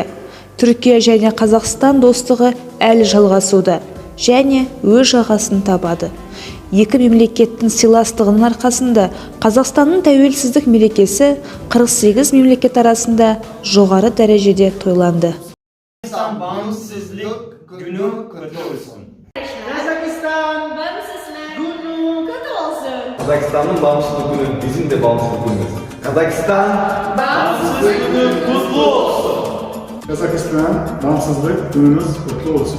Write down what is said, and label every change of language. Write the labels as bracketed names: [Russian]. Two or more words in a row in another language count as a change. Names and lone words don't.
[Kazakh] Түркия және Қазақстан достығы әлі жалғасуда және өз жағасын табады. Екі мемлекеттің сыйластығының арқасында Қазақстанның тәуелсіздік мерекесі 48 мемлекет арасында жоғары дәрежеде тойланды. [Turkish] Қазақстан bağımsızlık günü kutlu olsun. Kazakistan bağımsızlık günü kutlu olsun. Kazakistan'ın bağımsızlık günü bizim de bağımsızlık günümüz. Kazakistan bağımsızlık günü kutlu olsun. Kazakistan bağımsızlık gününüz kutlu olsun.